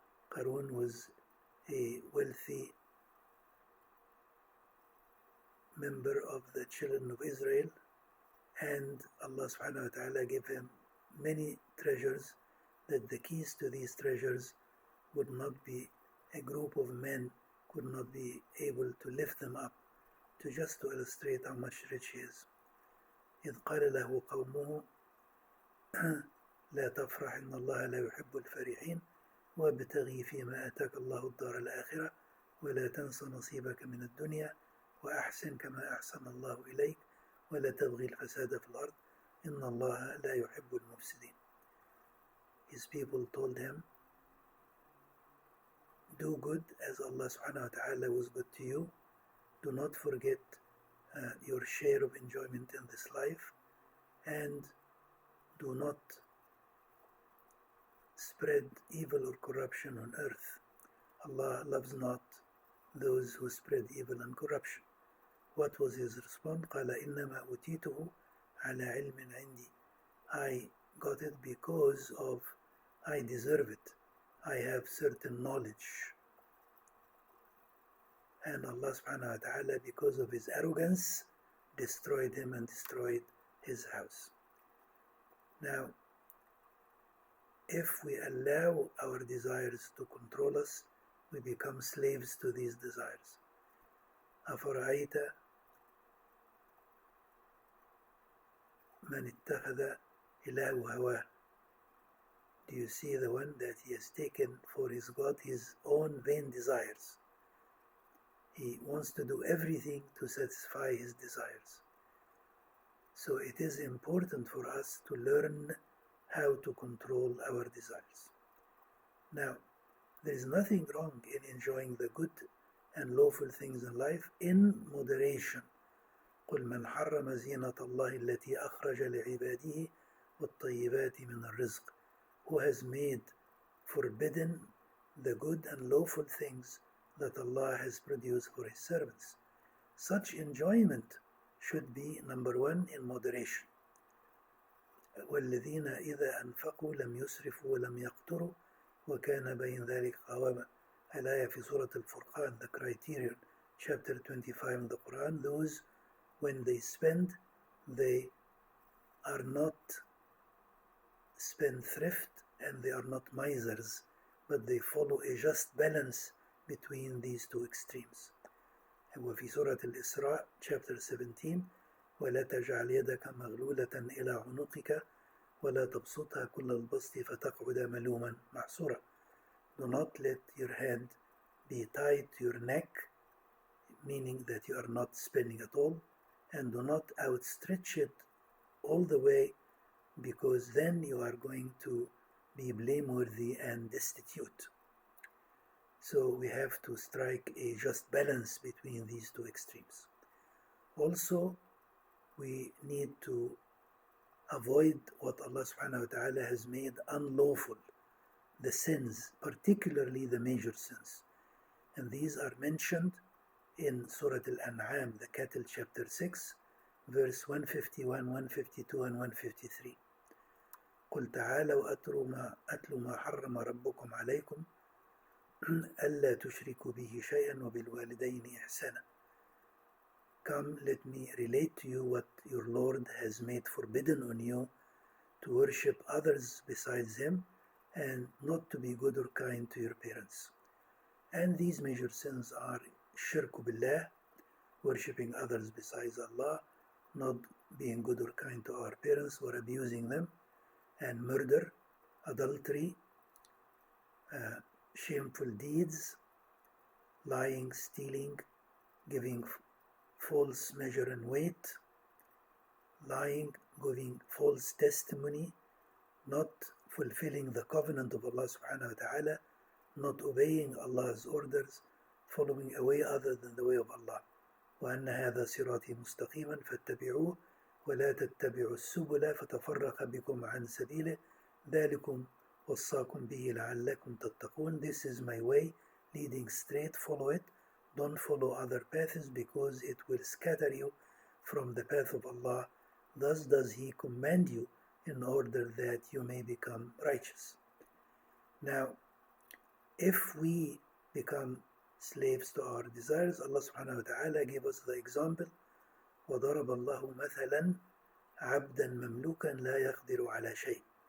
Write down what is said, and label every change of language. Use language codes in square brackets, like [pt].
[en] Qarun was a wealthy member of the children of Israel, and Allah subhanahu wa ta'ala gave him many treasures, that the keys to these treasures would not be, a group of men could not be able to lift them up, just to illustrate how much rich he is. [ar] إذ قال له قومه لا تفرح إن الله لا يحب الفرحين وابتغي فيما آتاك الله الدار الآخرة ولا تنس نصيبك من الدنيا وأحسن كما أحسن الله إليك ولا تبغي الفساد في الأرض إن الله لا يحب المفسدين. [en] His people told him, do good as Allah subhanahu wa ta'ala was good to you. Do not forget your share of enjoyment in this life, and do not spread evil or corruption on earth. Allah loves not those who spread evil and corruption. What was his response? [ar] قال إنما أوتيته على علم عندي. [en] I got it because of I deserve it. I have certain knowledge. And Allah subhanahu wa ta'ala, because of his arrogance, destroyed him and destroyed his house. Now, if we allow our desires to control us, we become slaves to these desires. [ar] أفرأيت من اتخذ إله هواه. [en] Do you see the one that he has taken for his God his own vain desires? He wants to do everything to satisfy his desires. So it is important for us to learn how to control our desires. Now, there is nothing wrong in enjoying the good and lawful things in life in moderation. [ar] قل من حرم زينة الله التي أخرج لعباده والطيبات من الرزق. [en] Who has made forbidden the good and lawful things that Allah has produced for His servants. Such enjoyment should be, number one, in moderation. [ar] والذين إذا أنفقوا لم يسرفوا ولم يقتروا وكان بين ذلك قواما. الآية في سورة الفرقان, [en] the criterion, chapter 25 in the Quran. Those, when they spend, they are not spendthrift and they are not misers, but they follow a just balance between these two extremes. [ar] وفي سورة الإسراء, chapter 17, ولا تجعل يدك مغلولة إلى عنقك ولا تبسطها كل البسط فتقعد ملوما محسورا. [en] Do not let your hand be tied to your neck, meaning that you are not spending at all, and do not outstretch it all the way, because then you are going to be blameworthy and destitute. So we have to strike a just balance between these two extremes. Also, we need to avoid what Allah subhanahu wa ta'ala has made unlawful, the sins, particularly the major sins. And these are mentioned in Surah Al-An'am, the Cattle, chapter 6, verse 151, 152, and 153. [ar] قل تعالوا أتلوا ما حرم ربكم عليكم ألا تشركوا به شيئا وبالوالدين إحسانا. [en] Come, let me relate to you what your Lord has made forbidden on you, to worship others besides Him and not to be good or kind to your parents. And these major sins are shirk billah, worshipping others besides Allah, not being good or kind to our parents or abusing them, and murder, adultery, shameful deeds, lying, stealing, giving false measure and weight, lying, giving false testimony, not fulfilling the covenant of Allah subhanahu wa ta'ala, not obeying Allah's orders, following a way other than the way of Allah. [ar] وأن هذا صراطي مستقيما فاتبعوه ولا تتبعوا السبل فتفرق بكم عن سبيله ذلكم وصاكم به لعلكم تتقون. [en] This is my way, leading straight, follow it. Don't follow other paths, because it will scatter you from the path of Allah. Thus does He command you in order that you may become righteous. Now, if we become slaves to our desires, Allah subhanahu wa ta'ala gave us the example, [ar] وَضَرَبَ اللَّهُ مَثَلًا عَبْدًا مَمْلُوكًا لَا يَقْدِرُ عَلَى شَيْءٍ.